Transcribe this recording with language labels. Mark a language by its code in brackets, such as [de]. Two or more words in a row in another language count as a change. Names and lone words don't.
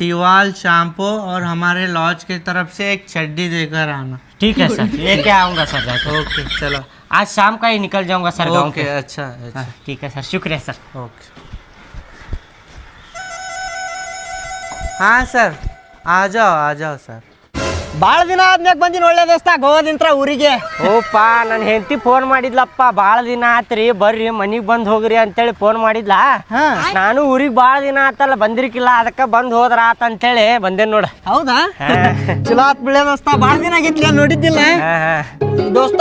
[hi] टिवाल शैम्पू और हमारे लॉज की तरफ से एक चड्डी देकर आना. ठीक है सर, लेके आऊंगा सर. ओके चलो. आज शाम का ही निकल जाऊंगा सर गांव ओके के. अच्छा. ठीक है सर, शुक्रिया सर. ओके. हाँ सर, आ जाओ सर. [kn] ಭಾಳ ದಿನ ಆದ್ಮ್ಯಾಗ ಬಂದಿನ ಒಳ್ಳೆ ದೋಸ್ತ ಗೋವಾದಿಂತ್ರ ಊರಿಗೆ. ಓಪ್ಪ ನನ್ನ ಹೆಂಡತಿ ಫೋನ್ ಮಾಡಿದ್ಲಪ್ಪ, ಭಾಳ ದಿನ ಆತ್ರಿ ಬರ್ರಿ ಮನಿಗೆ ಬಂದು ಹೋಗ್ರಿ ಅಂತೇಳಿ ಫೋನ್ ಮಾಡಿದ್ಲ. ನಾನು ಊರಿಗೆ ಭಾಳ ದಿನ ಆತಲ್ಲ ಬಂದಿರ್ಕಿಲ್ಲ, ಅದಕ್ಕೆ ಬಂದು ಹೋದ್ರ ಆತ ಅಂತೇಳಿ ಬಂದೇನ್ ನೋಡ. ಹೌದಾ? ಚಲೋ ಆತ್ ಬಿಳೆ ದೋಸ್ತ, ಭಾಳ ದಿನ ಆಗಿತ್ಲಿ ನೋಡಿದ್ದಿಲ್ಲ ದೋಸ್ತ.